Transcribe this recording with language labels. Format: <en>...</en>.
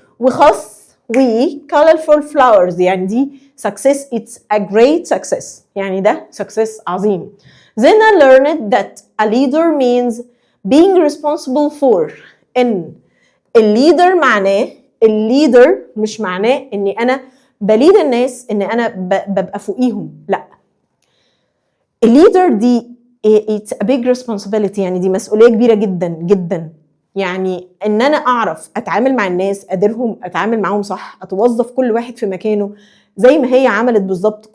<ar>وخس و</ar> <en>colorful flowers،</en> <ar>يعني دي success.</ar> <en>It's a great success،</en> <ar>يعني ده success عظيم.</ar> <en>Zena learned that a leader means being responsible for.</en> <ar>إن الليدر معناه، الليدر مش معناه إني أنا بليد الناس، إني أنا ببقى فوقيهم، لا. الليدر دي</ar> <en>it's a big responsibility،</en> <ar>يعني دي مسؤولية كبيرة جدا جدا. يعني ان انا اعرف اتعامل مع الناس، اديرهم، اتعامل معاهم صح، اتوظف كل واحد في مكانه زي ما هي عملت بالظبط.</ar>